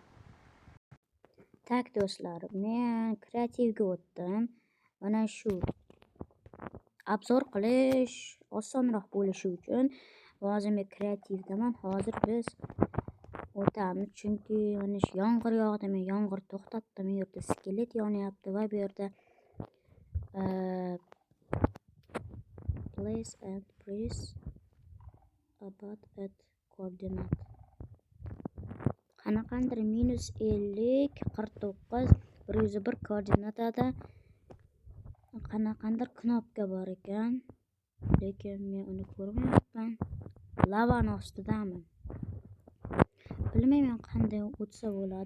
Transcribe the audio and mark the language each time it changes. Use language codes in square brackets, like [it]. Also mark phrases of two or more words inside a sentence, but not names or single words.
[uz] Tak do'stlar, men kreativga o'tdim. Mana shu obzor qilish osonroq bo'lishi uchun hozir men kreativdaman. Hozir biz o'tamiz, chunki mana shu yomg'ir yog'di. Men yomg'ir to'xtatdim. Bu yerda skelet yonyapti va bu yerda [en] place and press about at coordinate. [uz] Qanaqandir -50, 49, 101 koordinatada qanaqandir knopka bor ekan. Lekin men uni ko'rmayapman. Lavani ostidaman. Bilmayman qanday o'tsa bo'ladi.